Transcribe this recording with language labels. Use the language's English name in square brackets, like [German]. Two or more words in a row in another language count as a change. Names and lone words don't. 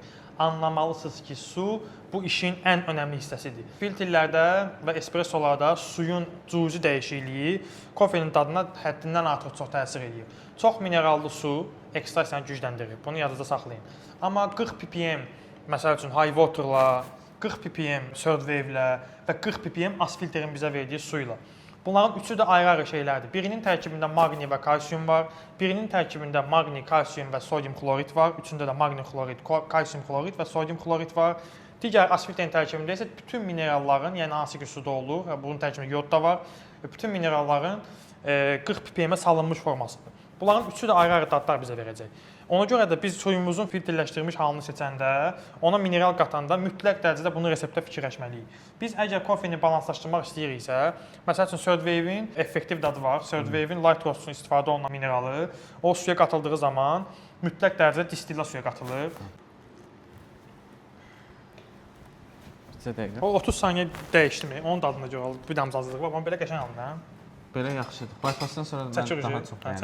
[Azerbaijani] Anlamalısınız ki, su bu işin ən önəmli hissəsidir. Filtrlərdə və espressolarda suyun cüzi dəyişikliyi kofenin dadına həddindən artıq çox təsir edir. Çox minerallı su ekstrasiyanı gücləndirir. Bunu yadınızda saxlayın. Amma 40 ppm, məsəl üçün high water-la, 40 ppm third wave-lə və 40 ppm asfilterin bizə verdiyi su ilə. Bunların üçü də ayrı-ayrı şeylərdir. Birinin tərkibində maqni və kalsium var, birinin tərkibində maqni, kalsium və sodium klorid var, üçündə də maqni klorid, kalsium klorid və sodium klorid var. Digər asfilterin tərkibində isə bütün mineralların, yəni hansı ki suda olur, bunun tərkibində yod da var, bütün mineralların 40 ppm-ə salınmış formasıdır. Bunların üçü də ayrı-ayrı dadlar bizə verəcək. Ona görə də biz suyumuzun filtrləşdirilmiş halını seçəndə, ona mineral qatanda mütləq dərəcədə bunu reseptdə fikirləşməliyik. Biz əgər kofeni balanslaşdırmaq istəyiriksə, məsəl üçün third wave-in effektiv dadı var. Third wave-in [English] light roast [Azerbaijani] üçün istifadə olunan mineralı o suya qatıldığı zaman mütləq dərəcədə distillə suya qatılır. O 30 saniyə dəyişdimi? Onun dadına görə bir damcazlıq var. Amma belə qəşəng aldı, hə? Belə yaxşıdır. Bypassdan sonra mən daha çox bəyənirəm.